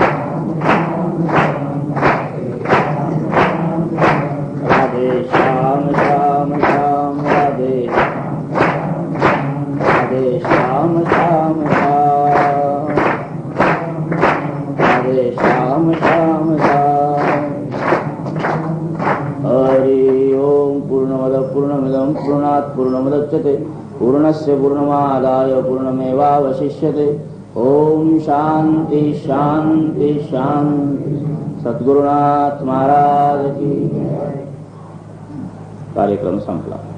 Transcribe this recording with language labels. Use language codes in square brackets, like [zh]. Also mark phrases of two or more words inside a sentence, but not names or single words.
[hi] राधे श्याम श्याम श्याम राधे राधे श्याम श्याम श्याम राधे श्याम श्याम श्याम [sa] हरि ओम पूर्णमद पूर्णमिदं पूर्णात् पूर्णमुदच्यते पूर्णस्य पूर्णमादाय पूर्णमेवावशिष्यते ओम शांति शांति शांति [mr] सद्गुरुनाथ महाराज की कार्यक्रम संपला.